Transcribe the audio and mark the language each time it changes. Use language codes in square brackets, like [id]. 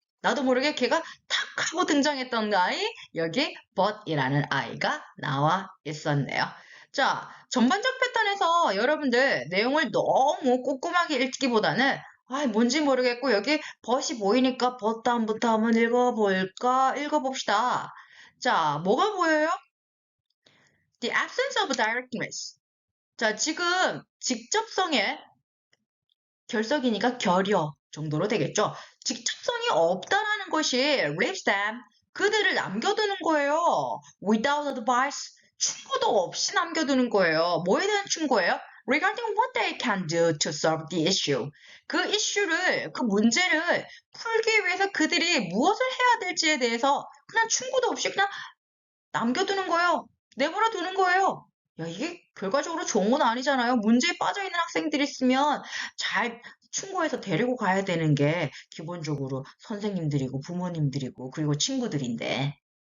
[ko] 나도 모르게 걔가 탁 하고 등장했던 아이, 여기 but이라는 아이가 나와 있었네요. 자, 전반적 패턴에서 여러분들 내용을 너무 꼼꼼하게 읽기보다는 뭔지 모르겠고 여기 but이 보이니까 but 다음부터 한번 읽어볼까? 읽어봅시다. 자, 뭐가 보여요? [en] The absence of directness. [ko] 자, 지금 직접성의 결석이니까 결여 정도로 되겠죠. 직접성이 없다라는 것이 [en] leaves them, [ko] 그들을 남겨두는 거예요. [en] without advice, [ko] 충고도 없이 남겨두는 거예요. 뭐에 대한 충고예요? [en] regarding what they can do to solve the issue. [ko] 그 이슈를, 그 문제를 풀기 위해서 그들이 무엇을 해야 될지에 대해서 그냥 충고도 없이 그냥 남겨두는 거예요. 내버려 두는 거예요. 야, 이게 결과적으로 좋은 건 아니잖아요. 문제에 빠져있는 학생들이 있으면 잘 충고해서 데리고 가야 되는 게 기본적으로 선생님들이고 부모님들이고 그리고 친구들인데.